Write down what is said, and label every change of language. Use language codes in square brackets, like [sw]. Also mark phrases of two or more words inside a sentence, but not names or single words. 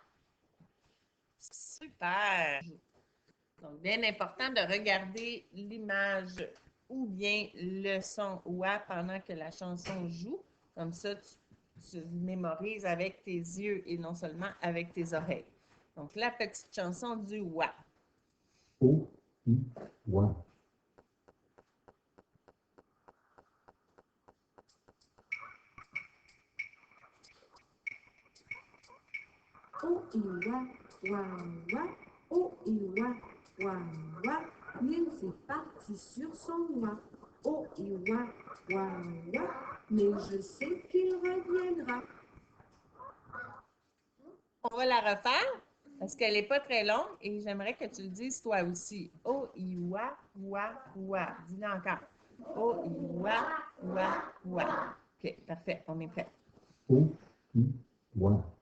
[fr] Super! Donc, bien important de regarder l'image ou bien le son wa pendant que la chanson joue. Comme ça, tu mémorises avec tes yeux et non seulement avec tes oreilles. Donc, la petite chanson du wa. O-I, oie. O-I-wa, wa, wa, O-I-wa, wa, wa, Nils est parti sur son oie. O-I-wa, wa, wa, mais je sais qu'il reviendra. On va la refaire parce qu'elle n'est pas très longue et j'aimerais que tu le dises toi aussi. O-I-wa, wa, wa. Dis-le encore. O-I-wa, wa, wa. OK, parfait. On est prêt. O-I, oie.